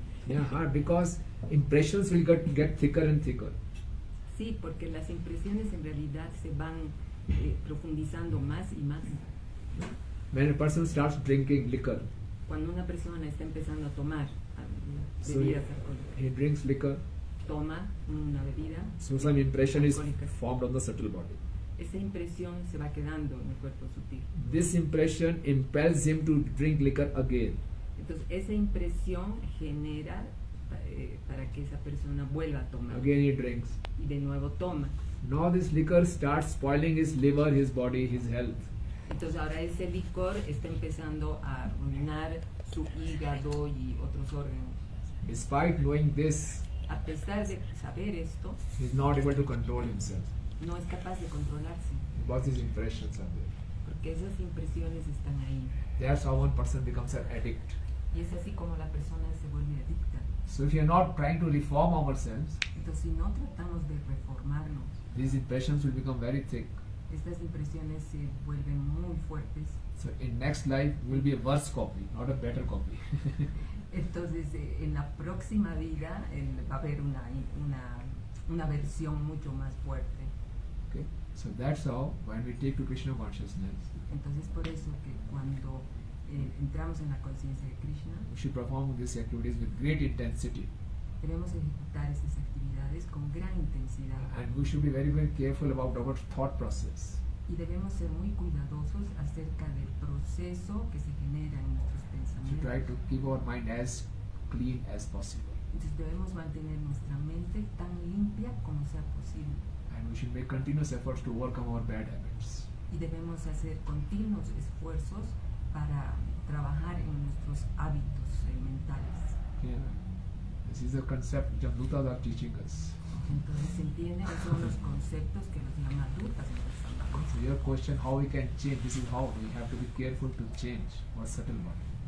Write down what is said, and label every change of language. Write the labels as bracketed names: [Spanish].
[English] Yeah, hard, because impressions will get thicker and thicker. [Spanish] Sí, porque las impresiones en realidad se van profundizando más y más. [English] When a person starts drinking liquor, [Spanish] Cuando una persona está empezando a tomar [English] so [Spanish] bebidas alcohólicas, [English] he drinks liquor, [Spanish] toma una bebida, [English] so some impression is [Spanish] Alcohólicas. [English] formed on the subtle body. [Spanish] esa impresión se va quedando en el cuerpo sutil. [English] This impression impels him to drink liquor again. [Spanish] Entonces esa impresión genera para que esa persona vuelva a tomar [English] Again he drinks. [Spanish] y de nuevo toma. [English] Now this liquor starts spoiling his liver, his body, his health. [Spanish] Entonces ahora ese licor está empezando a arruinar su hígado y otros órganos. [English] Despite knowing this, [Spanish] A pesar de saber esto, [English] he is not able to control himself [Spanish] no es capaz de controlarse, [English] because his impressions are there. [Spanish] porque esas impresiones están ahí. [English] That's how one person becomes an addict. [Spanish] Y es así como la persona se vuelve adicta. [English] So if we are not trying to reform ourselves, [Spanish] Entonces si no tratamos de reformarnos, [English] these impressions will become very thick. [Spanish] estas impresiones se vuelven muy fuertes. [English] So in next life will be a worse copy, not a better copy. [Spanish] Entonces en la próxima vida va a haber una versión mucho más fuerte. [English] Okay? So that's how when we take to Krishna consciousness, [Spanish] Entonces por eso que cuando entramos en la conciencia de Krishna, [English] we should perform these activities with great intensity. [Spanish] debemos ejecutar esas actividades con gran intensidad [English] And we should be very, very careful about our thought process. [Spanish] y debemos ser muy cuidadosos acerca del proceso que se genera en nuestros [English] To try [Spanish] pensamientos. [English] to keep our mind as clean as possible. [Spanish] Entonces debemos mantener nuestra mente tan limpia como sea posible [English] And we should make continuous efforts to overcome our bad habits. [Spanish] y debemos hacer continuos esfuerzos para trabajar en nuestros hábitos mentales. [English] Yeah. This is a concept which Amrutas are teaching us. [Spanish] Entonces se entiende que son los conceptos que los Yamadutas nos están dando. [English] So your question, how we can change, this is how we have to be careful to change our subtle body.